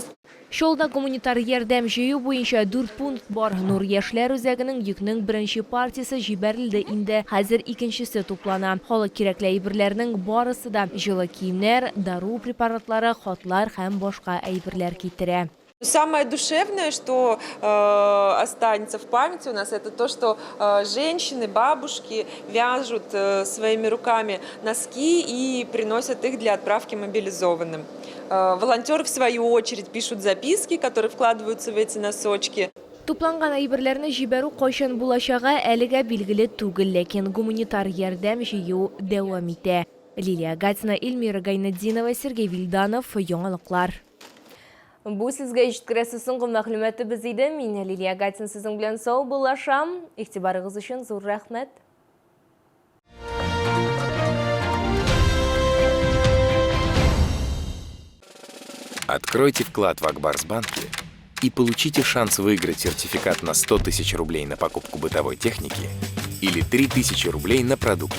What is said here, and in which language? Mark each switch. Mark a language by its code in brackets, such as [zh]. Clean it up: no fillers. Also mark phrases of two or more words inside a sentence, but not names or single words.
[tt] Шолда гуманитар ярдәм җыю буенча 4 пункт бар. Нур яшьләр үзәгенең йөкнең беренче партиясе җибәрелде инде. Хәзер икенчесе туплана. Халык кирәкле әйберләрнең барысы да җылы киемнәр, дару препаратлары, хатлар һәм башка әйберләр китерә. [ru] Самое душевное, что останется в памяти у нас, это то, что женщины, бабушки вяжут своими руками носки и приносят их для отправки мобилизованным. Волонтеры, в свою очередь, пишут записки, которые вкладываются в эти носочки. [tt] Тупланган әйберләрне җибәрү кайчан булачагы әлегә билгеле түгел, ләкин гуманитар ярдәм җыю дәвам итә. Лилия Гатина, Эльмира Гайнетдинова, Сергей Вильданов, яңалыклар. Бу сезгә җиткерәсе соңгы мәгълүматы без иде. Мин Лилия Гатина сезнең белән сау булашам. Игътибарыгыз өчен зур рәхмәт. [ru] Откройте вклад в Акбарсбанке и получите шанс выиграть сертификат на 100 тысяч рублей на покупку бытовой техники или 3000 рублей на продукты.